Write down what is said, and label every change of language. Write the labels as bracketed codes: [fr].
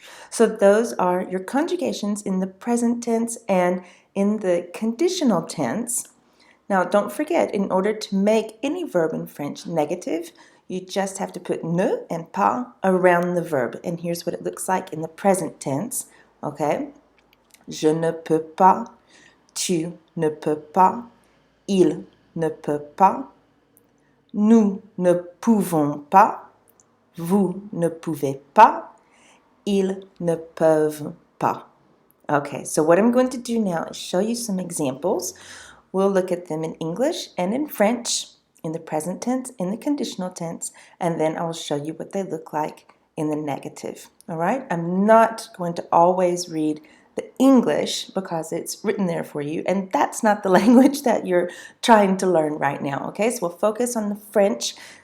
[en] So those are your conjugations in the present tense and in the conditional tense. Now don't forget, in order to make any verb in French negative, you just have to put ne and pas around the verb. And here's what it looks like in the present tense. Okay? [fr] Je ne peux pas, tu ne peux pas, il ne peut pas, nous ne pouvons pas, vous ne pouvez pas, ils ne peuvent pas. [en] Okay, so what I'm going to do now is show you some examples. We'll look at them in English and in French, in the present tense, in the conditional tense, and then I will show you what they look like in the negative. All right? I'm not going to always read the English because it's written there for you, and that's not the language that you're trying to learn right now. Okay, so we'll focus on the French.